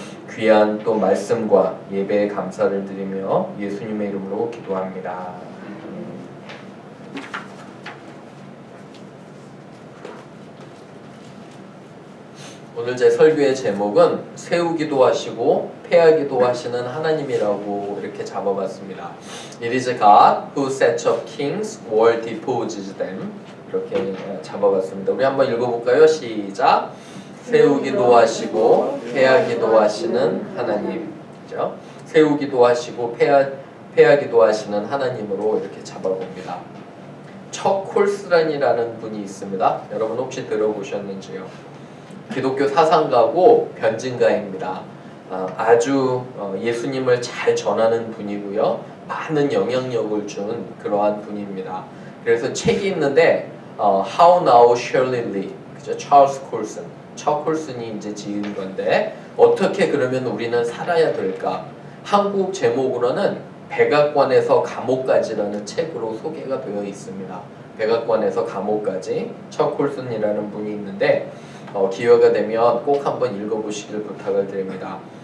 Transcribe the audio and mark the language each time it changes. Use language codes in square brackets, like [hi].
[ko] 귀한 또 말씀과 예배에 감사를 드리며 예수님의 이름으로 기도합니다. 오늘 제 설교의 제목은 세우기도 하시고 폐하기도 하시는 하나님이라고 이렇게 잡아봤습니다. [en] It is God who sets up kings or deposes them. [ko] 이렇게 잡아봤습니다. 우리 한번 읽어볼까요? 시작! 세우기도 하시고 폐하기도 하시는 하나님. 그죠? 세우기도 하시고 폐하기도 하시는 하나님으로 이렇게 잡아봅니다. 척 콜스란이라는 분이 있습니다. 여러분 혹시 들어보셨는지요? 기독교 사상가고 변증가입니다. 아주 예수님을 잘 전하는 분이고요. 많은 영향력을 준 그러한 분입니다. 그래서 책이 있는데 [en] How Now Shall We Live, [ko] 그죠? 찰스 콜슨, 척 콜슨이 이제 지은 건데 어떻게 그러면 우리는 살아야 될까? 한국 제목으로는 백악관에서 감옥까지라는 책으로 소개가 되어 있습니다. 백악관에서 감옥까지, 척 콜슨이라는 분이 있는데 기회가 되면 꼭 한번 읽어보시길 부탁을 드립니다.